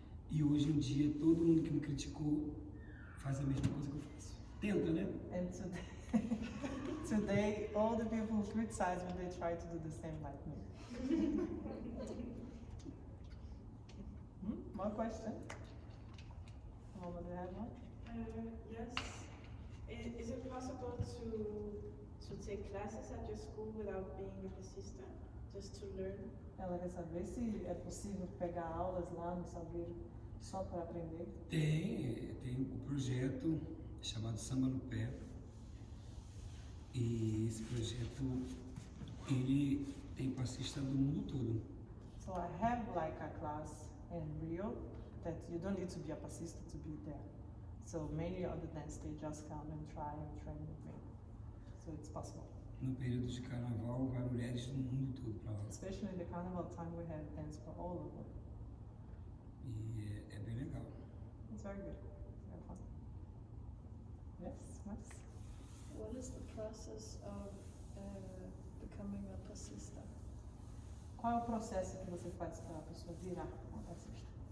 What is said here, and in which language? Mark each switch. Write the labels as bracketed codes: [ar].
[pt] E hoje em dia, todo mundo que me criticou faz a mesma coisa que eu faço. Tenta, né? [en] And today, today, all the people who criticize me, they try to do the same like me. More question? Someone do you have one? Yes. Is it possible to take classes at your school without being a bassista? Just to learn? [pt] Ela quer saber se é possível pegar aulas lá no Salgueiro só para aprender. Tem um projeto chamado Samba no Pé. E esse projeto, ele tem passista do mundo todo. [en] So I have like a class in Rio that you don't need to be a passista to be there. So many other dance they just come and try and train with me. So it's possible. [pt] No período de carnaval, vai mulheres do mundo todo para lá. [en] Especially in the carnival time we have dance for all over. [pt] E é bem legal. [en] It's very good. It's very fun. Yes, Max? What is the process of becoming a passista? [pt] Qual é o processo que você faz para a pessoa virar uma passista?